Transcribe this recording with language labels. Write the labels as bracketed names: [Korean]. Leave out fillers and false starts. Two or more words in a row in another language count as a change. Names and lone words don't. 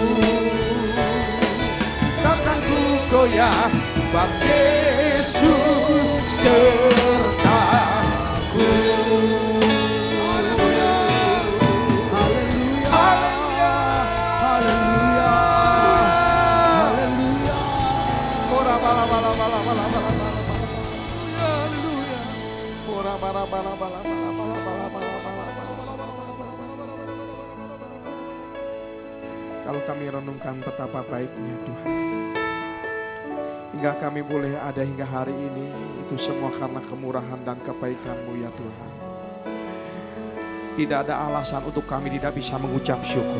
[Indonesian] Takkan ku goyah, sebab Yesus sertaku. Haleluya, haleluya, haleluya, haleluya. Ora bala bala bala bala bala bala. Haleluya. Ora bala bala bala bala bala bala bala. Kalau kami renungkan betapa baiknya Tuhan, hingga kami boleh ada hingga hari ini, itu semua karena kemurahan dan kebaikan-Mu ya Tuhan. Tidak ada alasan untuk kami tidak bisa mengucap syukur.